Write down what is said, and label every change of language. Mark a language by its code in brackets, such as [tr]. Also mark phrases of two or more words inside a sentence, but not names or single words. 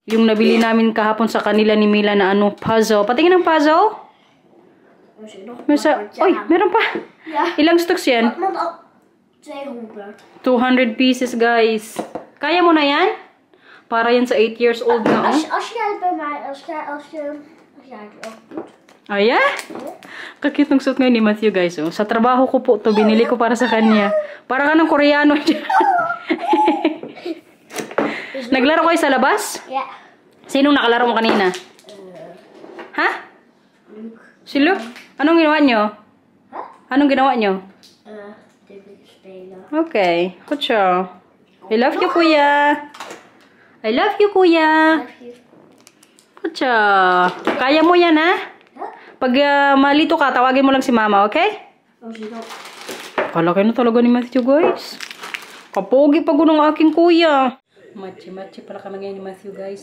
[tl] Yung nabili namin kahapon sa kanila ni Mila na puzzle. Patingin ng puzzle? Meron pa. [en] Ilang stocks yan? 200 pieces, guys. [tl] Kaya mo na yan? Para yan sa 8 [en] years old [tl] na, [nl] Als jij het bij mij, als jij het ook doet. [en] Yeah? [tl] Kakit ng suit ngayon ni Matthew, guys. Sa trabaho ko po to binili ko para sa kanya. Para ka ng Koreano. Naglaro kayo sa labas? [en] Yeah. [tl] Sinong nakalaro mo kanina? Ha? Luke. Si Luke? Anong ginawa nyo? Anong ginawa nyo? [en] Okay. Good job. I love you, kuya. I love you, kuya. Good job. [tl] Kaya mo yan, ha? Pag malito ka, tawagin mo lang si mama, okay? Kalaki na talaga ni Matthew, guys. Kapogi pa ng aking kuya. Machi pala kami ngayon ni Matthew, guys.